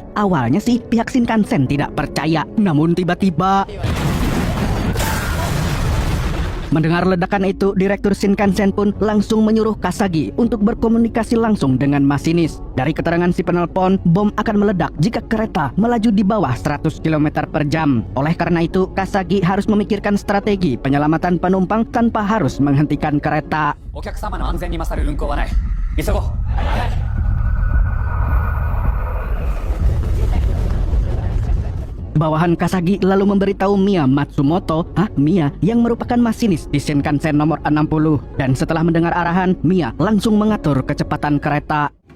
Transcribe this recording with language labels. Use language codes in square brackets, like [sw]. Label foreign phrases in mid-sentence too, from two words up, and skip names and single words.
[id] Awalnya sih pihak Shinkansen tidak percaya, namun tiba-tiba mendengar ledakan itu, Direktur Shinkansen pun langsung menyuruh Kasagi untuk berkomunikasi langsung dengan masinis. Dari keterangan si penelpon, bom akan meledak jika kereta melaju di bawah 100 km per jam. Oleh karena itu, Kasagi harus memikirkan strategi penyelamatan penumpang tanpa harus menghentikan kereta. [ja] お客様の安全に勝る運行はない. Isogo. [id] Bawahan Kasagi lalu memberitahu Mia Matsumoto, Mia yang merupakan masinis di Shinkansen nomor 60. Dan setelah mendengar arahan, Mia langsung mengatur kecepatan kereta.